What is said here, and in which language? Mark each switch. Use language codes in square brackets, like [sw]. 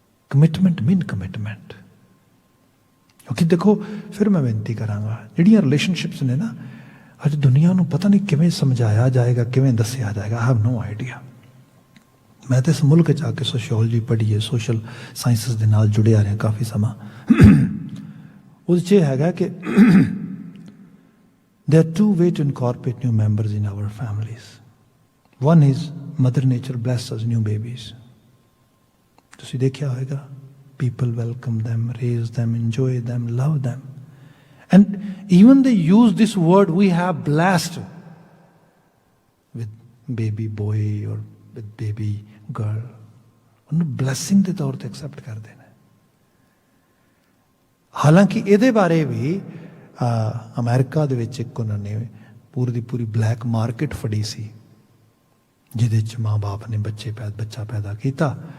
[pa] Commitment ਮੀਨ commitment. ਕਿਉਂਕਿ ਦੇਖੋ, ਫਿਰ ਮੈਂ ਬੇਨਤੀ ਕਰਾਂਗਾ, ਜਿਹੜੀਆਂ ਰਿਲੇਸ਼ਨਸ਼ਿਪਸ ਨੇ ਨਾ, ਅੱਜ ਦੁਨੀਆ ਨੂੰ ਪਤਾ ਨਹੀਂ ਕਿਵੇਂ ਸਮਝਾਇਆ ਜਾਏਗਾ, ਕਿਵੇਂ ਦੱਸਿਆ ਜਾਏਗਾ, [en] I have no idea. [pa] ਮੈਂ ਤਾਂ ਇਸ ਮੁਲਕ 'ਚ ਆ ਕੇ ਸੋਸ਼ੀਓਲੋਜੀ ਪੜ੍ਹੀ ਹੈ, ਸੋਸ਼ਲ ਸਾਇੰਸਿਸ ਦੇ ਨਾਲ ਜੁੜਿਆ ਰਿਹਾ ਕਾਫੀ ਸਮਾਂ। ਉਹਦੇ 'ਚ ਇਹ ਹੈਗਾ ਕਿ [en] there are two ways to incorporate new members in our families. One is Mother Nature blesses us new babies. [pa] ਤੁਸੀਂ ਦੇਖਿਆ ਹੋਵੇਗਾ, [en] people welcome them, raise them, enjoy them, love them. And even they use this word, we have blessed with baby boy or with baby girl. [pa] ਉਹਨੂੰ blessing ਦੇ ਤੌਰ ਤੇ accept ਕਰਦੇ ਨੇ। ਹਾਲਾਂਕਿ ਇਹਦੇ ਬਾਰੇ ਵੀ ਅਮਰੀਕਾ ਦੇ ਵਿੱਚ ਇੱਕ ਉਹਨਾਂ ਨੇ ਪੂਰੀ ਦੀ ਪੂਰੀ ਬਲੈਕ ਮਾਰਕੀਟ ਫੜੀ ਸੀ, ਜਿਹਦੇ 'ਚ ਮਾਂ ਬਾਪ ਨੇ ਬੱਚਾ ਪੈਦਾ ਕੀਤਾ।